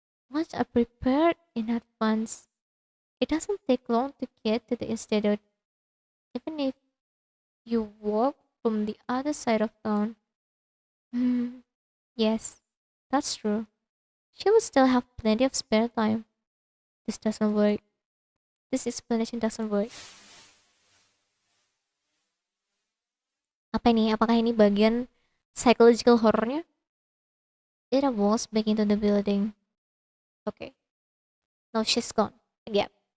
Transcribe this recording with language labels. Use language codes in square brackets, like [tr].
[en] Lunch are prepared in advance. It doesn't take long to get to the institute, even if you walk from the other side of town. Yes, that's true. She would still have plenty of spare time. This doesn't work. This explanation doesn't work. [id] Apa ini? Apakah ini bagian psychological horrornya? [en] Ira walks back into the building. Okay. Now she's gone. Again.